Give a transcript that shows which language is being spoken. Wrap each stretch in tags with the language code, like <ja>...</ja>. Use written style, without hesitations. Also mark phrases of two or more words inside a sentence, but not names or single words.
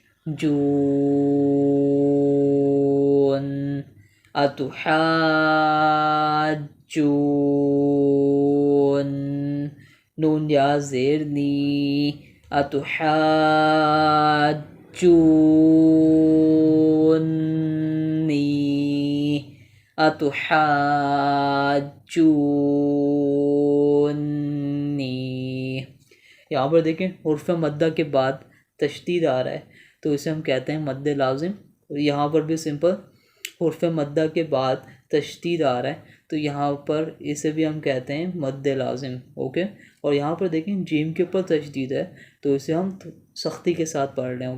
<ar>جون اتحاجون نون یا زیر نی اتحاجونی اتحاجونی.</ar> <ur>یہاں پر دیکھیں حرف مدہ کے بعد تشدید آ رہا ہے تو اسے ہم کہتے ہیں مد لازم. یہاں پر بھی سمپل حرف مدہ کے بعد تشدید آ رہا ہے تو یہاں پر اسے بھی ہم کہتے ہیں مد لازم. اوکے. اور یہاں پر دیکھیں جیم کے اوپر تشدید ہے تو اسے ہم سختی کے ساتھ پڑھ رہے ہیں.</ur>